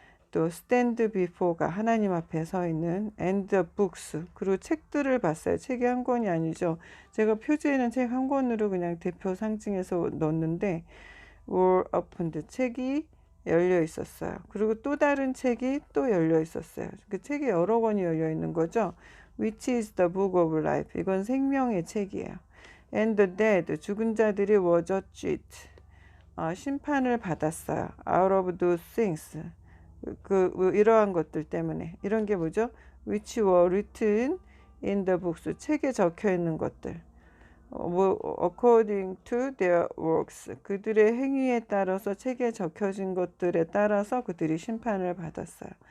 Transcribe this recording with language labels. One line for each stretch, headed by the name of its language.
Korean: 또 stand before가 하나님 앞에 서 있는,
English: and the books,
Korean: 그리고 책들을 봤어요. 책이 한 권이 아니죠. 제가 표지에는 책 한 권으로 그냥 대표 상징해서 넣었는데
English: were opened,
Korean: 책이 열려 있었어요. 그리고 또 다른 책이 또 열려 있었어요. 그 책이 여러 권이 열려 있는 거죠.
English: Which is the book of life,
Korean: 이건 생명의 책이에요.
English: And the dead,
Korean: 죽은 자들이
English: were judged,
Korean: 심판을 받았어요.
English: Out of those things,
Korean: 이러한 것들 때문에. 이런 게 뭐죠?
English: Which were written in the books,
Korean: 책에 적혀 있는 것들.
English: according to their works,
Korean: 그들의 행위에 따라서 책에 적혀진 것들에 따라서 그들이 심판을 받았어요.